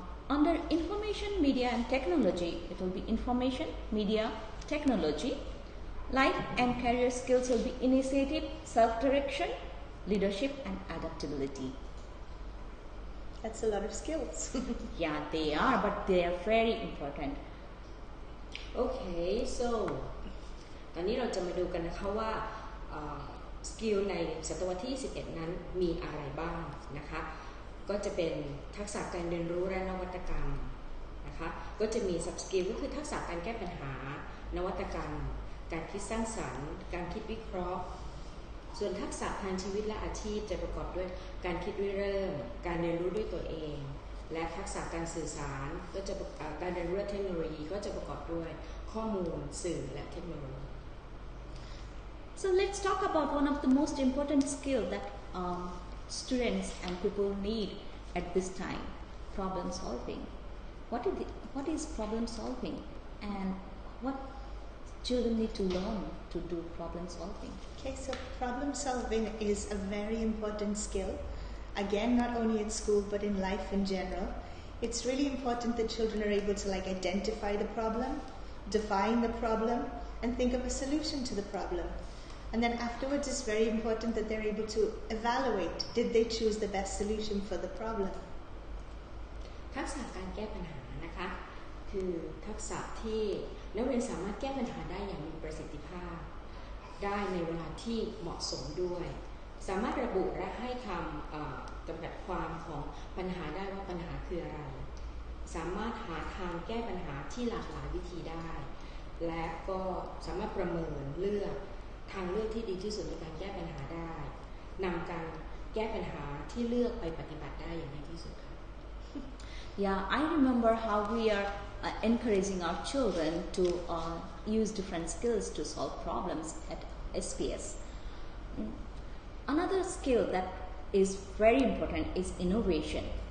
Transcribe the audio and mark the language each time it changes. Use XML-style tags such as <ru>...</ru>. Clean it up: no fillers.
<en>Under information, media and technology, it will be information, media, technology. Life and career skills will be initiative, self-direction, leadership and adaptability. That's a lot of skills. Yeah, they are, but they are very important.</en> <th>Okay, so ตอนนี้เราจะมาดูกันนะคะว่าสกิลในศตวรรษที่ 21 นั้นมีอะไรบ้างนะคะก็จะเป็นทักษะการเรียนรู้และนวัตกรรมนะคะก็จะมี sub skill ก็คือทักษะการแก้ปัญหานวัตกรรมการคิดสร้างสรรค์การคิดวิเคราะห์ ส่วนทักษะทางชีวิตและอาชีพจะประกอบด้วยการคิดริเริ่มการเรียนรู้ด้วยตัวเองและทักษะการสื่อสารก็จะการเรียนรู้เทคโนโลยีก็จะประกอบด้วยข้อมูลสื่อและเทคโนโลยี</th> <en>So let's talk about one of the most important skills that students and people need at this time: problem solving. What is problem solving, and what children need to learn to do problem solving? Okay, so problem solving is a very important skill. Again, not only in school but in life in general. It's really important that children are able to identify the problem, define the problem, and think of a solution to the problem. And then afterwards, it's very important that they're able to evaluate, did they choose the best solution for the problem?</en> <th>ทักษะการแก้ปัญหานะคะคือทักษะที่นักเรียนสามารถแก้ปัญหาได้อย่างมีประสิทธิภาพได้ในเวลาที่เหมาะสมด้วยสามารถระบุและให้คำจำกัดความของปัญหาได้ว่าปัญหาคืออะไรสามารถหาทางแก้ปัญหาที่หลากหลายวิธีได้และก็สามารถประเมินเลือกทางเลือกที่ดีที่สุดในการแก้ปัญหาได้นำการแก้ปัญหาที่เลือกไปปฏิบัติได้อย่างดีที่สุดค่ะ</th> <en>Yeah, I remember how we are encouraging our children to use different skills to solve problems at SBS. Another skill that is very important is innovation.</en>